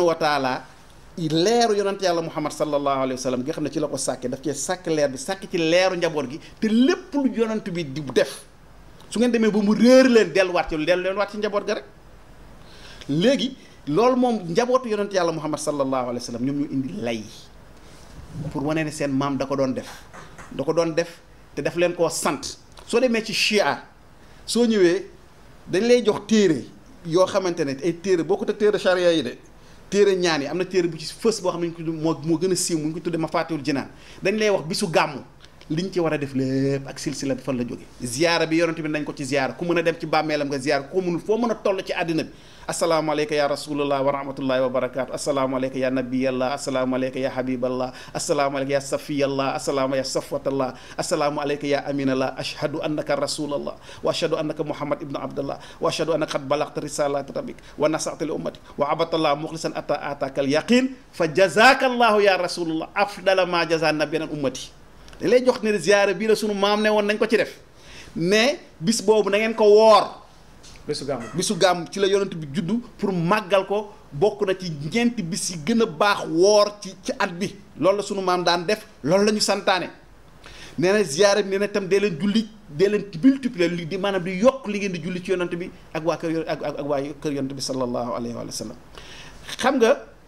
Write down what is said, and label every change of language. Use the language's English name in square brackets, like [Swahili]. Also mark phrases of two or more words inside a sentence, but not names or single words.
[Wolof] wa taala leeru yonent yàlla muhammad [Arabic] صلى الله عليه وسلم [Wolof] nga xam ne ci la ko sàkke daf cee sàkk leer bi sàkk ci leeru njaboot gi te lépp lu yonent bi di def su ngeen demee ba mu réer leen delluwaat ci njaboot ga rek léegi loolu moom njabootu yonent yàlla muhammad [Arabic] صلى الله عليه وسلم [Wolof] ñoom ñu indi lay pour wane ne seen maam da ko doon def te daf leen koo sant soo demee ci chia soo ñëwee dañ lay jox téere yoo xamante ne ay téere boo ko te téere charia yi de téere ñaan yi am na téere bu ci fës boo xam ne moo gën a siiw mu ngi ko tuddee Mafatihul Jinaan dañ lay wax bisu gàmmu liñ ci war a def lépp ak silsila bi fan la jóge ziyaara bi yonent bi nañ ko ci ziyaara ku mën a dem ci bàmmeelam nga ziyaara ku mënul foo mën a toll ci àddina bi [Arabic] السلام عليك يا رسول الله ورحمة الله وبركاته السلام عليك يا نبي الله السلام عليك يا حبيب الله السلام عليك يا صفي الله السلام يا صفوة الله السلام عليك يا أمين الله أشهد أنك رسول الله وأشهد أنك محمد ابن عبد الله وأشهد أنك قد بلغت رسالة ربك ونصحت لأمتي وعبدت الله مخلصا أتى أتاك اليقين فجزاك الله يا رسول الله أفضل ما جزى نبيا أمتي da [Wolof] lay jox ne ziyaara bii la sunu maam ne woon nañ ko ci def mais bis boobu na ngeen ko woor bisu gàmm ci la yonent bi juddu pour màggal ko bokk na ci ñeenti bis yi gën a baax woor ci at bi loolu la sunu maam daan def loolu la ñu santaane nee na ziyaara bi nee na itam dee leen julli dee leen multiplier li di maanaam di yokk li ngeen di julli ci yonent bi ak waa kër ak waa kër yonent bi [Arabic] صلى الله عليه وسلم [Wolof] xam nga